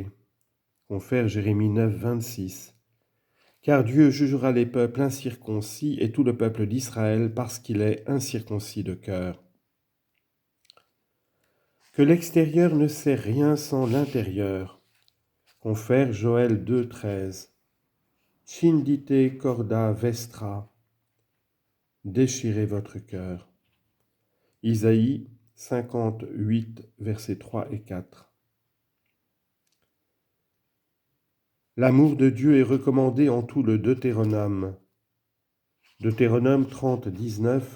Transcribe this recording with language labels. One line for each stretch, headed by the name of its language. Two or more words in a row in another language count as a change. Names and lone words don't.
French: Confère Jérémie 9, 26. Car Dieu jugera les peuples incirconcis et tout le peuple d'Israël parce qu'il est incirconcis de cœur. Que l'extérieur ne sert rien sans l'intérieur. Confère Joël 2, 13.
Latin: Scindite corda vestra.
French: Déchirez votre cœur. Isaïe 58, versets 3 et 4. L'amour de Dieu est recommandé en tout le Deutéronome. Deutéronome 30, 19.